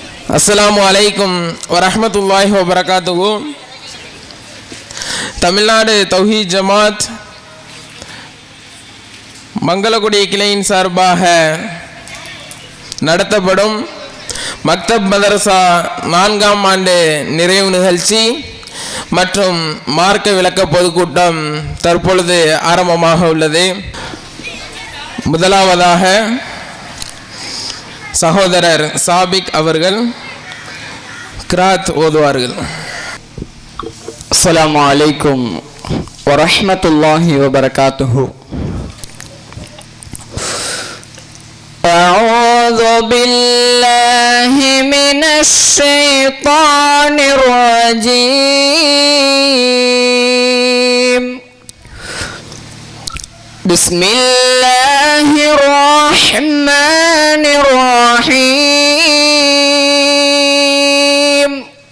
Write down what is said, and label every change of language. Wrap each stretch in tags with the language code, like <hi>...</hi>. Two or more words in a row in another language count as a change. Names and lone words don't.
<ar>السلام عليكم ورحمة الله وبركاته.</ar> <ta>தமிழ்நாடு தௌஹீத் ஜமாத் மங்களகுடி கிளையின் சார்பாக நடத்தப்படும் மக்தப் மதரசா 4ஆம் ஆண்டு நிறைவு நிகழ்ச்சி மற்றும் மார்க்க விளக்க பொதுக்கூட்டம் தற்பொழுது ஆரம்பமாக உள்ளது. முதலாவதாக சகோதரர் சாபிக் அவர்கள் கிராத் ஓதுவார்கள்.</ta> <ar>السلام عليكم ورحمة الله وبركاته. أعوذ بالله من الشيطان الرجيم. بسم الله الرحمن الرحيم.</ar>